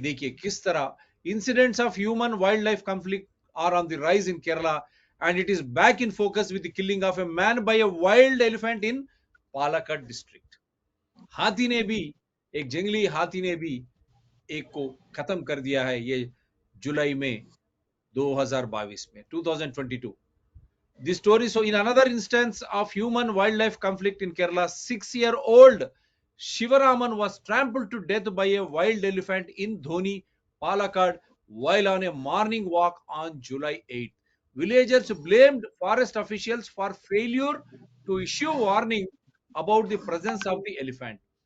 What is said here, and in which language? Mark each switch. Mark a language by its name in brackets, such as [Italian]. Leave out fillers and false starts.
[Hindi] देखिए किस तरह [English] incidents of human wildlife conflict are on the rise in Kerala, and it is back in focus with the killing of a man by a wild elephant in Palakkad district. [Hindi] हाथी ने भी, एक जंगली हाथी ने भी एक को खत्म कर दिया है ये जुलाई में 2022 में 2022. [English] The story, so in another instance of human wildlife conflict in Kerala, 6-year-old Shivaraman was trampled to death by a wild elephant in Dhoni, Palakkad, while on a morning walk on July 8th. Villagers blamed forest officials for failure to issue warning about the presence of the elephant.